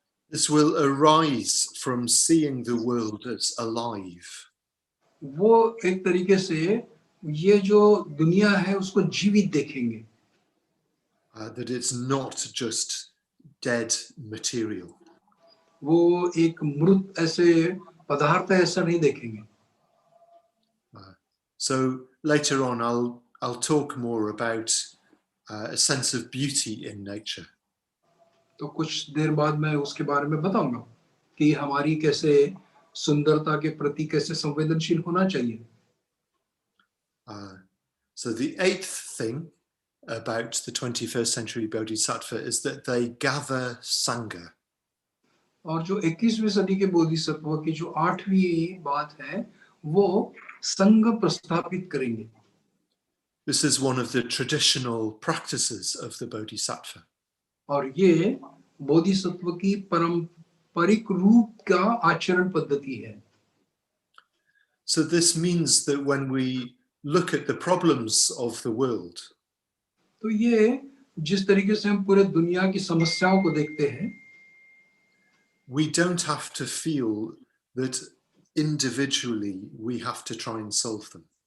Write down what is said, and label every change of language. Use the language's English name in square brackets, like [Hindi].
[English] This will arise from seeing the world as alive. [Hindi] वो एक तरीके से ये जो दुनिया है उसको जीवित देखेंगे, [English] That it's not just dead material. [Hindi] वो एक मृत ऐसे पदार्थ ऐसा नहीं देखेंगे. [English] So later on, I'll talk more about a sense of beauty in nature. [Hindi] तो कुछ देर बाद मैं उसके बारे में बताऊंगा कि हमारी कैसे सुंदरता के प्रति कैसे संवेदनशील होना चाहिए. [English] So the eighth thing about the 21st century Bodhisattva is that they gather Sangha. [Hindi] और जो 21वीं सदी के बोधिसत्व की जो 8वीं बात है वो संघ प्रस्थापित करेंगे. [English] This is one of the traditional practices of the Bodhisattva. [Hindi] और ये बोधिसत्व की पारंपरिक रूप का आचरण पद्धति है. [English] So this means that when we look at the problems of the world, [Hindi] तो ये जिस तरीके से हम पूरे दुनिया की समस्याओं को देखते हैं, [English] we don't have to feel that individually we have to try and solve them.